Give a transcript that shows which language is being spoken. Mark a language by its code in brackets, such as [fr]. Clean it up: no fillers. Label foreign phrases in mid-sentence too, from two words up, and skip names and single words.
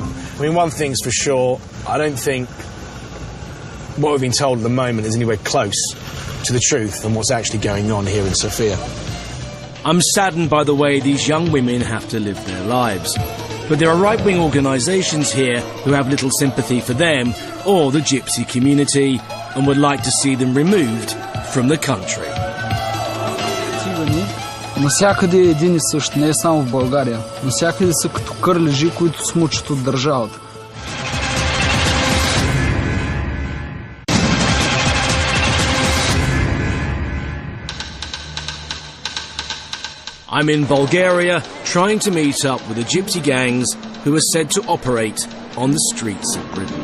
[en] I mean, one thing's for sure, I don't think what we've been told at the moment is anywhere close to the truth and what's actually going on here in Sofia. I'm saddened by the way these young women have to live their lives. But there are right-wing organisations here who have little sympathy for them or the Gypsy community and would like to see them removed from the country. [bg] Насякъде е един и същ, не е само в България. Насякъде са като кърлежи, които смучат от държавата. [en] I'm in Bulgaria trying to meet up with the gypsy gangs who are said to operate on the streets of Britain.